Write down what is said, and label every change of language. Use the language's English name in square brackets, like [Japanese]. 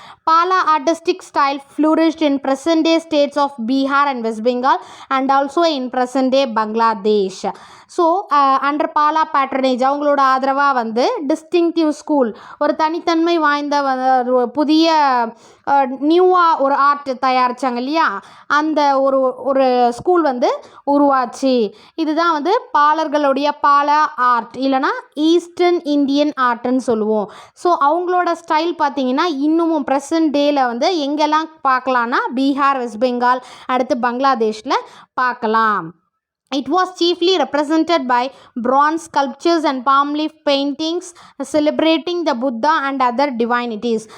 [English] Pala artistic style flourished in present day states of Bihar and West Bengal and also in present day Bangladesh. So under Pala patronage [Tamil] அவங்களோட ஆதரவாக வந்து distinctive school, ஒரு தனித்தன்மை வாய்ந்த புதிய நியூவாக ஒரு ஆர்ட் தயாரித்தாங்க இல்லையா, அந்த ஒரு ஸ்கூல் வந்து உருவாச்சு. இதுதான் வந்து பாலர்களுடைய பாலா ஆர்ட், இல்லைனா ஈஸ்டர்ன் இந்தியன் ஆர்ட்னு சொல்லுவோம். ஸோ அவங்களோட ஸ்டைல் பார்த்திங்கன்னா இன்னமும் ப்ரெசன்ட் டேயில் வந்து எங்கெல்லாம் பார்க்கலான்னா பீகார், வெஸ்ட் பெங்கால், அடுத்து பங்களாதேஷில் பார்க்கலாம். [English] It was chiefly represented by bronze sculptures and palm leaf paintings celebrating the Buddha and other divinities.